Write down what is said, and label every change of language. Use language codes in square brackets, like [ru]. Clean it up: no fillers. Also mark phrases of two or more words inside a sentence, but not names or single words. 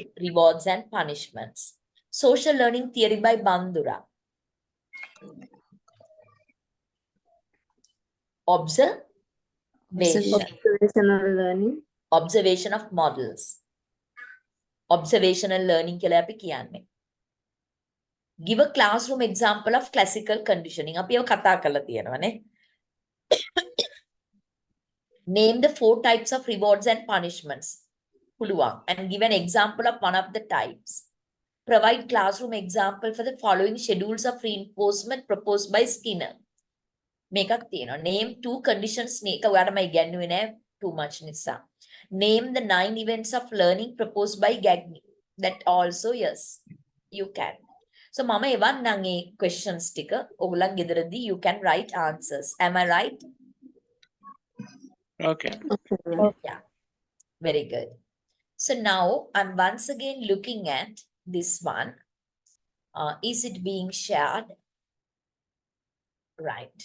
[en] Rewards and punishments. Social learning theory by Bandura. Observational learning. Observation of models. Observational learning [si] කියලා අපි කියන්නේ. [en] Give a classroom example of classical conditioning. [si] අපි ඒව කතා කරලා තියෙනවානේ. [en] Name the 4 types of rewards and punishments. [si] පුළුවන්. [en] And give an example of one of the types. Provide classroom example for the following schedules of reinforcement proposed by Skinner. [si] මේකක් තියෙනවා. [en] Name 2 conditions. [si] මේක ඔයාලට මම ඉගෙනුවේ නෑ [en] too much [si] නිසා. [en] Name the 9 events of learning proposed by Gagny. That also yes, you can. So [si] mama එවන් නම් ඒ questions ටික ඔයගොල්ලන් ගෙදරදී [en] you can write answers. Am I right? Okay. Yeah. Very good. So now I'm once again looking at this one. Is it being shared? Right.